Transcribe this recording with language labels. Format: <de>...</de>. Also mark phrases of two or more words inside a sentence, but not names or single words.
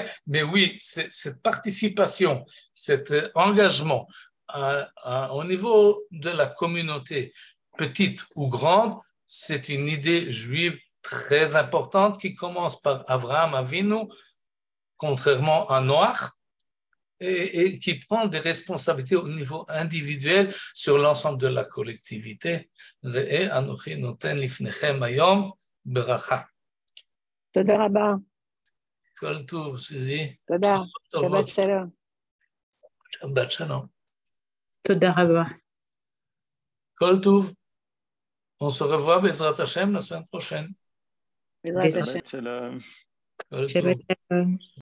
<fr>Mais oui, cette participation, cet engagement au niveau de la communauté, petite ou grande, c'est une idée juive très importante qui commence par Avraham Avinu, contrairement à Noach, et qui prend des responsabilités au niveau individuel sur l'ensemble de la collectivité.</fr> <he>תודה רבה. כל טוב, סוזי. תודה. שבת שלום. שבת שלום. תודה רבה. כל טוב.</he> <fr>On se revoit,</fr> <he>בעזרת השם,</he> <fr>la semaine prochaine.</fr> <he>בעזרת השם. שבת שלום. כל שבת טוב. שלום.</he>